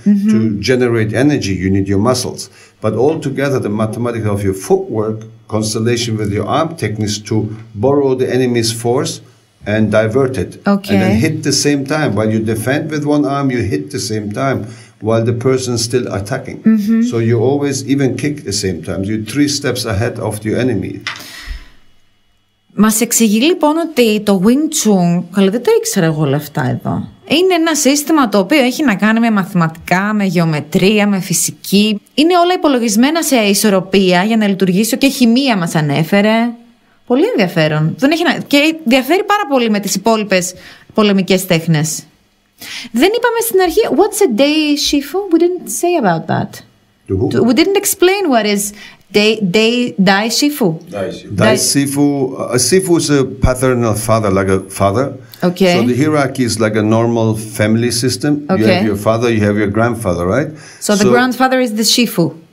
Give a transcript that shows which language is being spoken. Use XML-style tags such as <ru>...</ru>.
<en>To generate energy, you need your muscles. But all together, the mathematics of your footwork, constellation with your arm techniques to borrow the enemy's force and divert it. Okay. And then hit the same time. While you defend with one arm, you hit the same time while the person is still attacking. So you always even kick the same time. You're 3 steps ahead of your enemy.</en> <el>Μας εξηγεί λοιπόν ότι το Wing Chun, καλά δεν το ήξερα εγώ όλα αυτά εδώ, είναι ένα σύστημα το οποίο έχει να κάνει με μαθηματικά, με γεωμετρία, με φυσική. Είναι όλα υπολογισμένα σε ισορροπία για να λειτουργήσει, και χημεία μας ανέφερε. Πολύ ενδιαφέρον. Και διαφέρει πάρα πολύ με τις υπόλοιπες πολεμικές τέχνες. Δεν είπαμε στην αρχή,</el> <en>what's a Dai-Sifu? We didn't say about that. We didn't explain what is Dai-Sifu. Dai-Sifu. A Sifu is a paternal father, like a father. Okay. So the hierarchy is like a normal family system. Okay. You have your father, you have your grandfather, right? So the grandfather is the Shifu.</en>